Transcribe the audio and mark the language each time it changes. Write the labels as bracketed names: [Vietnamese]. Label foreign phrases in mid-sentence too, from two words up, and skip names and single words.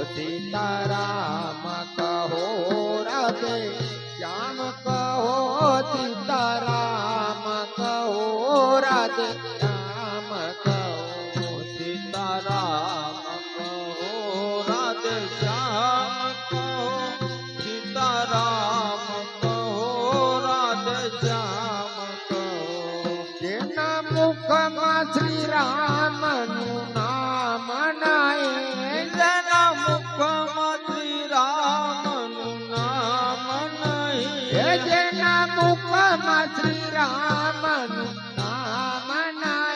[Hindi] सीताराम कहो राधे श्याम कहो सीताराम कहो राधे श्याम कहो सीताराम कहो राधे श्याम कहो सीताराम कहो राधे श्याम कहो [Gujarati] જેના મુખમાં શ્રી રામનું નામ નાય જેના મુખમાં શ્રી રામનું નામ નહીં હે જેના મુખમાં શ્રી રામનું નામ નાય